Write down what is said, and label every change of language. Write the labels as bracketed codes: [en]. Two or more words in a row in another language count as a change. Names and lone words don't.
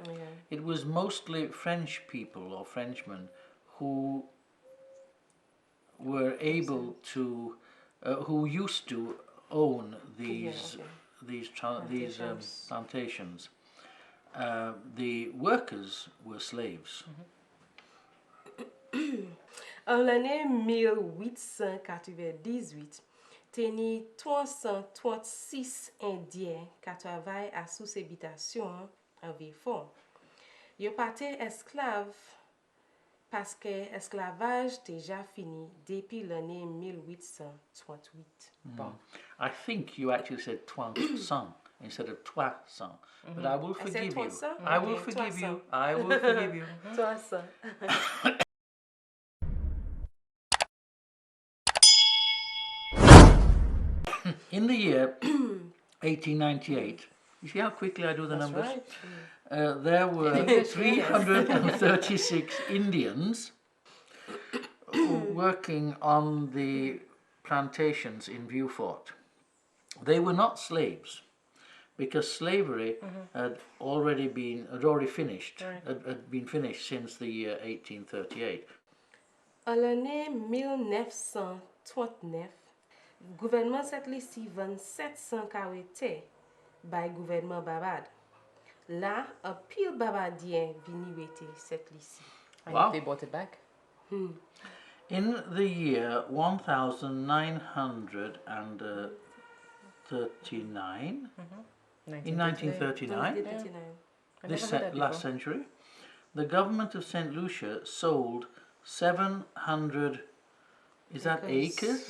[en] It was mostly French people or Frenchmen who were able to, who used to own these plantations. The workers were slaves. [acf] En l'année 1898, teni 336 Indiens qui travaillent à sous habitation en Vieux-Fort. Yo paté esclave parce que esclavage déjà fini depuis l'année 1838. Bon. [en] I think you actually said 300 instead of 300, but I will forgive you. 300? I will Okay, forgive you. 300. I will forgive you. 300. In the year 1898, you see how quickly I do the numbers? Right. There were 336 Indians working on the plantations in Vieux Fort. They were not slaves because slavery had already finished, had been finished since the year 1838. [acf] En l'année 1939, gouvernement Sent Lisi vend 700 carretés by gouvernement Babad. Là, un pile babadien vini wete Sent Lisi. [en] And Wow. they bought it back. In the year 1939, in 1939, 1939. this never heard that last before. century, the government of St. Lucia sold 700, is that acres?